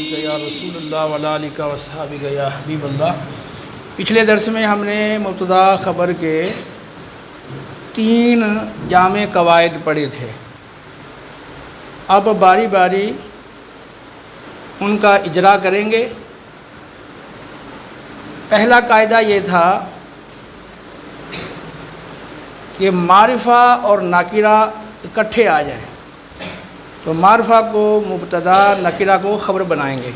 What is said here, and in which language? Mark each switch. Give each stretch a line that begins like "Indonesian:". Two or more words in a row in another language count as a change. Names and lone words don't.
Arabic: يا رسول الله وعلى آلك وأصحابك يا حبيب الله.
Urdu: پچھلے درس میں ہم نے مبتدا خبر کے 3 جامع قواعد پڑھے تھے. اب باری باری ان کا اجرا کریں گے. پہلا قاعدہ یہ تھا کہ معرفہ اور نکرہ اکٹھے آ جائیں، تو معرفہ کو مبتدا، نکرہ کو خبر بنائیں گے.